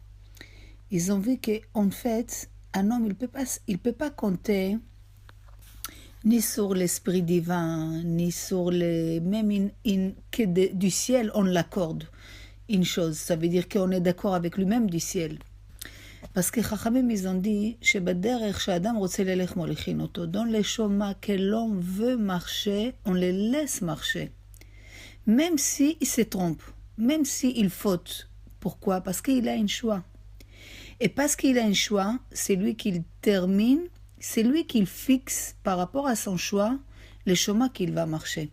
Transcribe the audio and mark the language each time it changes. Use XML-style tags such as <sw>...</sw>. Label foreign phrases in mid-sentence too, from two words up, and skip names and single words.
<fr>Ils ont vu qu'en fait, un homme, il peut pas compter ni sur l'esprit divin, ni sur même du ciel, on l'accorde une chose. Ça veut dire qu'on est d'accord avec lui-même du ciel. Parce que Chachamim, ils ont dit</fr> <he>שבדרך שאדם רוצה ללך מוליכין אותו.</he> <fr>Dans les chemins que l'homme veut marcher, on les laisse marcher. Même s'il se trompe, même s'il faute. Pourquoi? Parce qu'il a un choix. Et parce qu'il a un choix, c'est lui qui termine, c'est lui qui fixe par rapport à son choix le chemin qu'il va marcher.</fr>